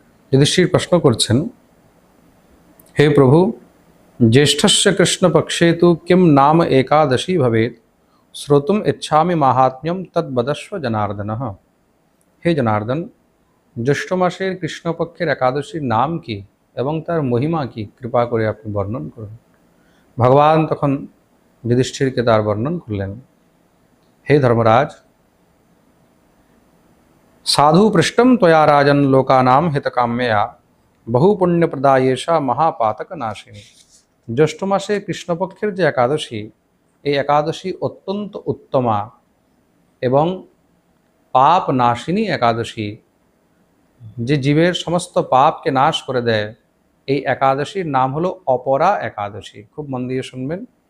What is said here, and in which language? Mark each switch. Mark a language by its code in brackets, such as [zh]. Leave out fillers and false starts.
[bn] যুধিষ্ঠির প্রশ্ন করছেন, হে প্রভু, [sa] জ্যেষ্ঠস্য কৃষ্ণপক্ষে তু কিম নাম একাদশী ভবেৎ শ্রোতুম ইচ্ছামি মাহাত্ম্যম তদ্বদস্ব জনার্দনঃ। [bn] হে জনার্দন, জ্যৈষ্ঠ মাসের কৃষ্ণপক্ষের একাদশীর নাম কি এবং তার মহিমা কি, কৃপা করে আপনি বর্ণন করুন। ভগবান তখন যুধিষ্ঠিরকে তার বর্ণন করলেন। হে ধর্মরাজ, [sa] साधु पृष्ठम त्वया राजन लोकानाम हितकाम्यया बहुपुण्यप्रदायेषा महापातक नाशिनी। [bn] জ্যৈষ্ঠ মাসে কৃষ্ণপক্ষের যে একাদশী, এই একাদশী অত্যন্ত উত্তমা এবং পাপ নাশিনী একাদশী, যে জীবের সমস্ত পাপকে নাশ করে দেয়। এই একাদশীর নাম হলো অপরা একাদশী। খুব মন দিয়ে শুনবেন।